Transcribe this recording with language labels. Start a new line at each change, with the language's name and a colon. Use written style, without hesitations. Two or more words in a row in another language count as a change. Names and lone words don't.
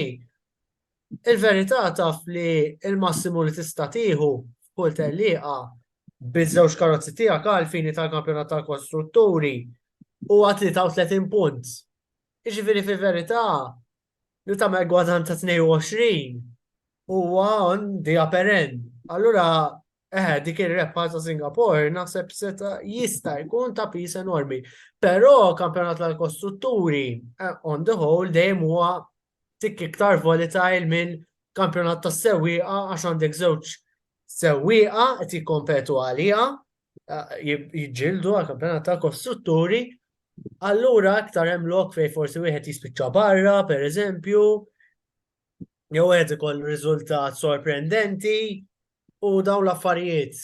Maltese: Il-verità taf li il-massimu li tista' tieħu f'kull tellieqa biż-żewġ karozzi tiegħek għal fini tal-kampjonat tal-kostrutturi huwa 33 punt. Jiġifieri fil-verità li tagħmel gwadan ta' 22 huwa
English: on the upper end.
Maltese: Allura dik ir-rebħa ta' Singapore naħseb jista' jkun ta' pis enormi. Però kampjonat tal-kostrutturi
English: on the whole
Maltese: dejjem huwa tik iktar volatile minn kampjonat tas sewwieqa għax għandek żewġ sewwieqa qed jikkompetu għaliha jiġġieldu għal kampjonat tal-kostrutturi. Allura aktar hemm lok fejn forsi wieħed jispiċċa barra, pereżempju, jew qed ikollu riżultat sorprendenti u dawn l-affarijiet.